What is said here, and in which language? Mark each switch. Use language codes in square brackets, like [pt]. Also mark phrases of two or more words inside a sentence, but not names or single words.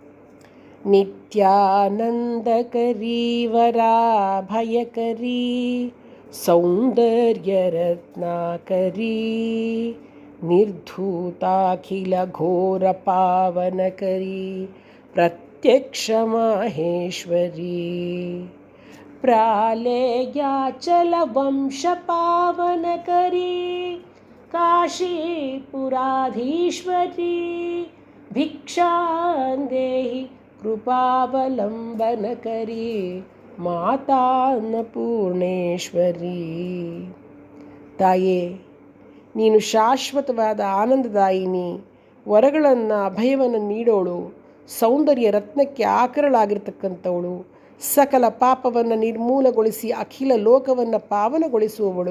[sa] ನಿತ್ಯಾನಂದಕರೀ ವರಾಭಯಕರೀ ಸೌಂದರ್ಯ ರತ್ನಾಕರೀ ನಿರ್ಧೂತಾಖಿಲ ಘೋರ ಪಾವನಕರೀ ಪ್ರತ್ಯಕ್ಷ ಮಾಹೇಶ್ವರಿ प्रालेयाचलवंश पावनकरी काशीपुराधीश्वरी भिक्षां देहि कृपावलम्बनकरी ಮಾತಾ ಅನ್ನಪೂರ್ಣೇಶ್ವರಿ. [kn] ತಾಯೇ, ನೀನು ಶಾಶ್ವತವಾದ ಆನಂದದಾಯಿನಿ, ವರಗಳನ್ನು ಅಭಯವನ್ನು ನೀಡೋಳು, ಸೌಂದರ್ಯ ರತ್ನಕ್ಕೆ ಆಕರಳಾಗಿರ್ತಕ್ಕಂಥವಳು, ಸಕಲ ಪಾಪವನ್ನು ನಿರ್ಮೂಲಗೊಳಿಸಿ ಅಖಿಲ ಲೋಕವನ್ನು ಪಾವನಗೊಳಿಸುವವಳು.